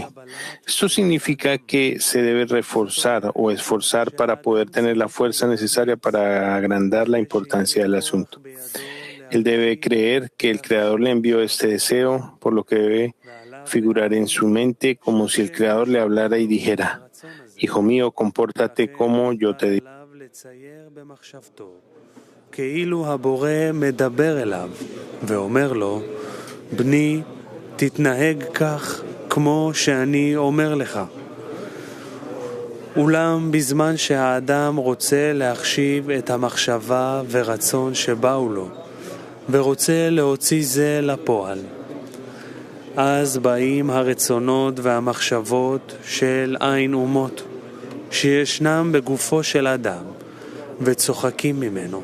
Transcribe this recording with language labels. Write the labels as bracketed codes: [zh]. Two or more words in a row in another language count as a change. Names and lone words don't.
[es] Esto significa que se debe reforzar o esforzar para poder tener la fuerza necesaria para agrandar la importancia del asunto. Él debe creer que el Creador le envió este deseo, por lo que debe figurar en su mente como si el Creador le hablara y dijera, Hijo mío, compórtate como yo te digo. [he] כאילו הבורא מדבר אליו ואומר לו, בני, תתנהג כך כמו שאני אומר לך. אולם בזמן שהאדם רוצה להחשיב את המחשבה ורצון שבאו לו, ורוצה להוציא זה לפועל, אז באים הרצונות והמחשבות של עין אומות, שישנם בגופו של אדם, וצוחקים ממנו.